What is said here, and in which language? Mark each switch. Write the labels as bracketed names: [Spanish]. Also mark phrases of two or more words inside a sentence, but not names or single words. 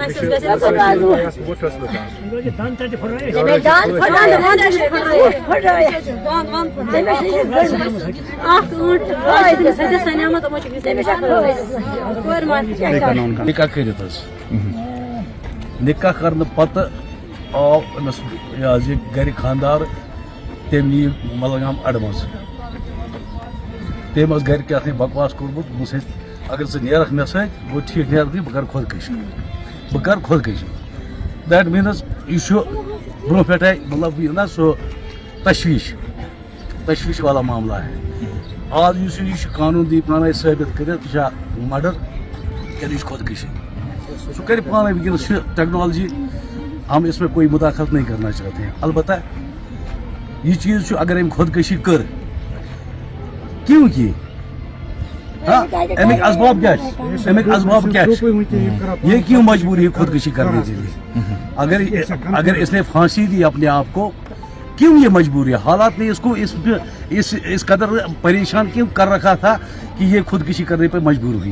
[Kashmiri] نکاح کٔرِتھ حظ نکاح کرنہٕ پتہٕ آو أمِس یہِ حظ یہِ گرِ خانٛدار تٔمۍ نی ملنگام اَڈٕ منٛز. تٔمۍ ٲس گرِ کیٛاہ تھانۍ بکواس کوٚرمُت دوٚپمُس اگر ژٕ نیرکھ مےٚ سۭتۍ گوٚو ٹھیٖک نیرکھ بہٕ کرٕ خۄدکٔشی. دیٹ میٖنٕز یہِ چھُ برونٛہہ پٮ۪ٹھے مطلب یہِ نا سُہ [Urdu] تشویش والا معاملہ ہے. [Kashmiri] آز یُس یہِ چھُ قانوٗن دی پانے ثٲبت کٔرِتھ یہِ چھا مर्डر کِنہٕ یہِ چھِ خۄدکٔشی. سُہ کرِ پانے وٕنکیٚنس چھِ ٹیکنالوجی [Urdu] ہم اس میں کوئی مداخلت نہیں کرنا چاہتے ہیں. البتہ یہ چیز [Kashmiri] چھُ اگر أمۍ خۄدکٔشی کٔر [Urdu] کیوں کی امیک اسباب کیا یہ کیوں مجبوری ہے خودکشی کرنے کے لیے؟ اگر اس نے پھانسی دی اپنے آپ کو کیوں یہ مجبوری ہے؟ حالات نے اس کو اس قدر پریشان کیوں کر رکھا تھا کہ یہ خودکشی کرنے پر مجبور ہوئی.